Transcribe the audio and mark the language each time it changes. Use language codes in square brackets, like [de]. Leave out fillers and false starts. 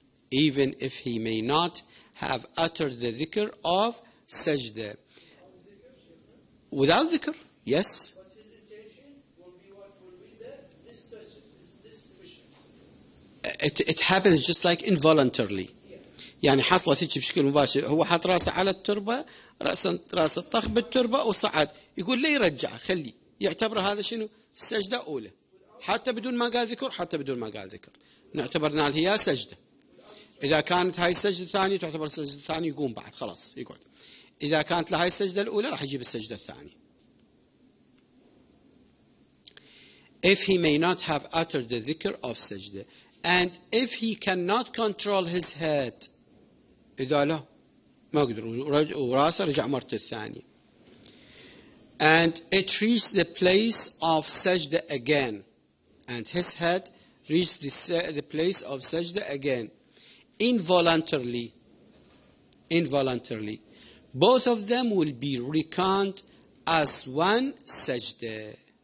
[en] Even if he may not have uttered the dhikr of sajda. Without dhikr, yes. But his intention will be what will be this mission. It happens just like involuntarily. [ar] يعني حصلت هيك بشكل مباشر، هو حط راسه على التربة، راسه طخ بالتربة وصعد، يقول لي يرجع خلي، يعتبر هذا شنو؟ السجدة أولى، حتى بدون ما قال ذكر، نعتبرنا هي سجدة. إذا كانت هاي السجدة الثانية تعتبر السجدة الثانية، يقوم بعد خلاص يقعد. إذا كانت لهاي السجدة الأولى راح يجيب السجدة الثانية. [en] If he may not have uttered the dhikr of sajda, and if he cannot control his head, [ar] إذا لا ما قدر وراسه رجع مرته الثانية, [en] and it reached the place of sajda again, and his head reached the place of sajda again, involuntarily, both of them will be reckoned as one sajda.